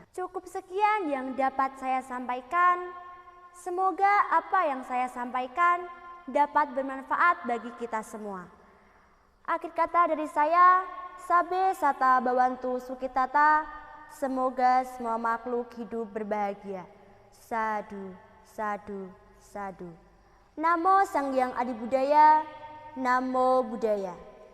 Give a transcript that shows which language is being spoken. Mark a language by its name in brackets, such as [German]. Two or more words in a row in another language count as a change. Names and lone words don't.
[Indonesian] Cukup sekian yang dapat saya sampaikan. Semoga apa yang saya sampaikan dapat bermanfaat bagi kita semua. Akhir kata dari saya, [Pali] Sabe Sata Bawantu Sukitata. [Indonesian] Semoga semua makhluk hidup berbahagia. [Pali] Sadu, sadu, sadu. Namo Sang Hyang Adi Budaya. Namo Buddhaya.